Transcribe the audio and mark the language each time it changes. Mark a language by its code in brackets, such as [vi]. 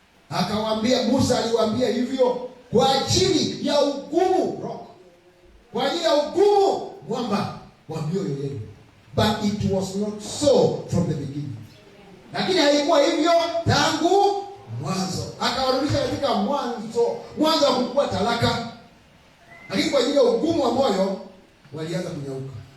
[sw] Akawaambia, Musa aliwaambia hivyo kwa ajili ya ugumu roho, kwa ajili ya ugumu mwamba wa mioyo yenu. [en] But it was not so from the beginning. [sw] Lakini haikuwa hivyo tangu mwanzo. Akawarudisha katika mwanzo wa kuchukua talaka. Lakini kwa ajili ya ugumu wa moyo walianza kunyauka.